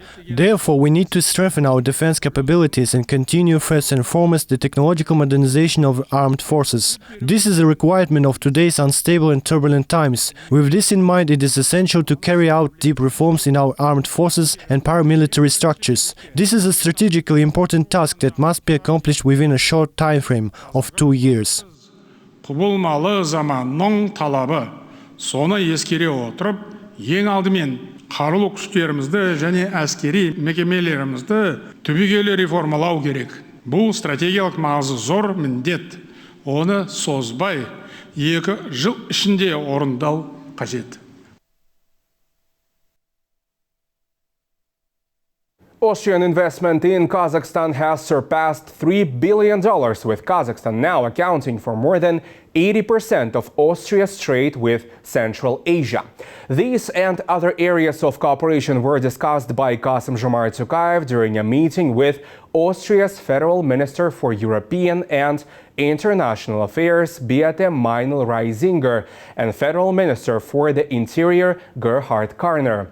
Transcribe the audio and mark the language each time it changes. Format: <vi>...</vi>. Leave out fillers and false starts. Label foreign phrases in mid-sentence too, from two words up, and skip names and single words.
<en>Therefore, we need to strengthen our defense capabilities and continue first and foremost the technological modernization of armed forces. This is a requirement of today's unstable and turbulent times. With this in mind, it is essential to carry out deep reforms in our armed forces and paramilitary structures. This is a strategically important task that must be accomplished within a short time frame of 2 years.</en> <kk>Соны ескере отырып, ең алдымен қарулы күштерімізді және әскери мекемелерімізді түбегейлі реформалау керек. Бұл стратегиялық маңызы зор міндет. Оны созбай 2 жыл ішінде орындау қажет.</kk> <en>Austrian investment in Kazakhstan has surpassed $3 billion, with Kazakhstan now accounting for more than 80% of Austria's trade with Central Asia. These and other areas of cooperation were discussed by Kassym-Jomart Tokayev during a meeting with Austria's Federal Minister for European and International Affairs Beate Meinl-Reisinger and Federal Minister for the Interior Gerhard Karner.</en>